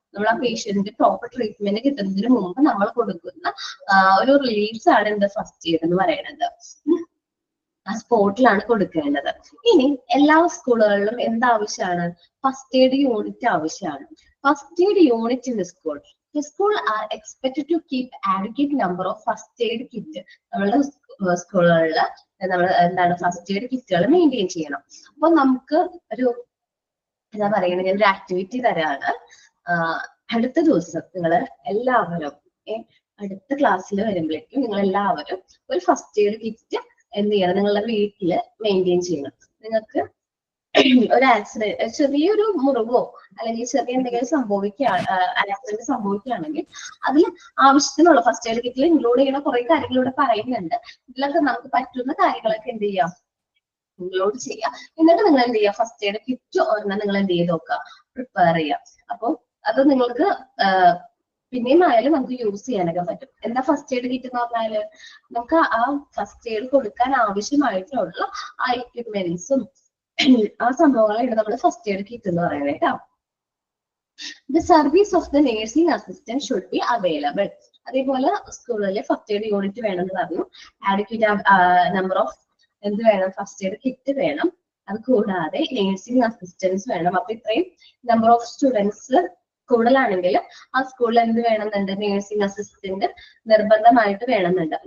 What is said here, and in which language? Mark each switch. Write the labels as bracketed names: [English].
[Malayalam] നമ്മൾ ആ patient proper treatment കിട്ടുന്നതിന് മുമ്പ് നമ്മൾ കൊടുക്കുന്ന ഒരു റിലീഫ് ആണ് എന്ത് ഫസ്റ്റ് എയ്ഡ് എന്ന് പറയുന്നത്. ആ സ്പോട്ടിലാണ് കൊടുക്കേണ്ടത്. ഇനി എല്ലാ സ്കൂളുകളിലും എന്താവശ്യമാണ്, ഫസ്റ്റ് എയ്ഡ് യൂണിറ്റ് ആവശ്യമാണ്. [English] First aid unit in the school. The school are expected to keep adequate number of first aid kit. [Malayalam] നമ്മളുടെ സ്കൂളുകളിൽ നമ്മൾ എന്താണ് ഫസ്റ്റ് എയ്ഡ് കിറ്റുകൾ മെയിൻറ്റെയിൻ ചെയ്യണം. അപ്പൊ നമുക്ക് ഒരു എന്താ പറയുന്നത്, ഒരു ആക്ടിവിറ്റി തരാണ്. അടുത്ത ദിവസം നിങ്ങൾ എല്ലാവരും അടുത്ത ക്ലാസ്സിൽ വരുമ്പോഴേക്കും നിങ്ങൾ എല്ലാവരും ഒരു ഫസ്റ്റ് എയ്ഡ് കിറ്റ് എന്ത് ചെയ്യണം, നിങ്ങളുടെ വീട്ടില് മെയിൻറ്റെയിൻ ചെയ്യണം. നിങ്ങൾക്ക് ഒരു ആക്സിഡന്റ്, ചെറിയൊരു മുറിവോ അല്ലെങ്കിൽ ചെറിയ എന്തെങ്കിലും ആക്സിഡന്റ് സംഭവിക്കുകയാണെങ്കിൽ അതിൽ ആവശ്യത്തിനുള്ള ഫസ്റ്റ് എയ്ഡ് കിറ്റിൽ ഇൻക്ലൂഡ് ചെയ്യുന്ന കുറെ കാര്യങ്ങൾ ഇവിടെ പറയുന്നുണ്ട്. ഇതിലൊക്കെ നമുക്ക് പറ്റുന്ന കാര്യങ്ങളൊക്കെ എന്ത് ചെയ്യാം, ഇൻക്ലൂഡ് ചെയ്യുക. എന്നിട്ട് നിങ്ങൾ എന്ത് ചെയ്യുക, ഫസ്റ്റ് എയ്ഡ് കിറ്റ് ഒരെണ്ണം നിങ്ങൾ എന്ത് ചെയ്ത് നോക്കുക, പ്രിപ്പയർ ചെയ്യുക. അപ്പൊ അത് നിങ്ങൾക്ക് പിന്നെയും ആയാലും നമുക്ക് യൂസ് ചെയ്യാനൊക്കെ പറ്റും. എന്താ ഫസ്റ്റ് എയ്ഡ് കിറ്റ് എന്ന് പറഞ്ഞാല്, നമുക്ക് ആ ഫസ്റ്റ് എയ്ഡ് കൊടുക്കാൻ ആവശ്യമായിട്ടുള്ള ആ എക്യുപ്മെന്റ്സും ആ സംഭവങ്ങളാണ് നമ്മൾ ഫസ്റ്റ് എയ്ഡ് കിറ്റ് എന്ന് പറയുന്നത് കേട്ടോ. [English] The service of the nursing assistant should be available. [Malayalam] അതേപോലെ സ്കൂളിലെ ഫസ്റ്റ് എയ്ഡ് യൂണിറ്റ് വേണമെന്ന് പറഞ്ഞു. ആഡക്വേറ്റ് നമ്പർ ഓഫ് എന്ത് വേണം, ഫസ്റ്റ് എയ്ഡ് കിറ്റ് വേണം. അത് കൂടാതെ നേഴ്സിംഗ് അസിസ്റ്റൻസ് വേണം. അപ്പൊ ഇത്രയും നമ്പർ ഓഫ് സ്റ്റുഡൻസ് കൂടുതലാണെങ്കിൽ ആ സ്കൂളിൽ എന്ത് വേണമെന്നുണ്ട്, നേഴ്സിംഗ് അസിസ്റ്റന്റ് നിർബന്ധമായിട്ട് വേണമെന്നുണ്ട്.